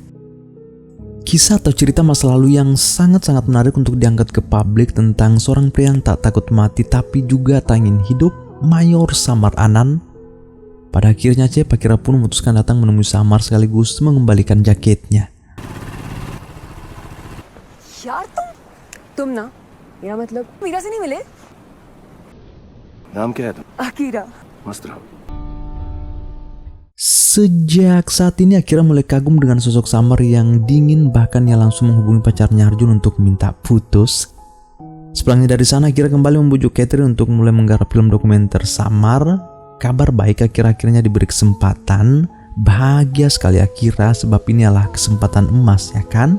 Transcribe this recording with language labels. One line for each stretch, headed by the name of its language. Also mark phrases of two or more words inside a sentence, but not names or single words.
Indonesian: Kisah atau cerita masa lalu yang sangat-sangat menarik untuk diangkat ke publik tentang seorang pria yang tak takut mati tapi juga tak ingin hidup, Mayor Samar Anan. Pada akhirnya Akira pun memutuskan datang menemui Samar sekaligus mengembalikan jaketnya.
Hindi: यार तुम ना मेरा मतलब मीरा से नहीं मिले? नाम क्या है तुम? अकीरा। मस्त रहो।
Indonesian: Sejak saat ini Akira mulai kagum dengan sosok Samar yang dingin, bahkan ia langsung menghubungi pacarnya Arjun untuk minta putus. Sepulangnya dari sana, Akira kembali membujuk Catherine untuk mulai menggarap film dokumenter Samar. Kabar baik, akhirnya diberi kesempatan. Bahagia sekali Akira sebab ini adalah kesempatan emas, ya kan?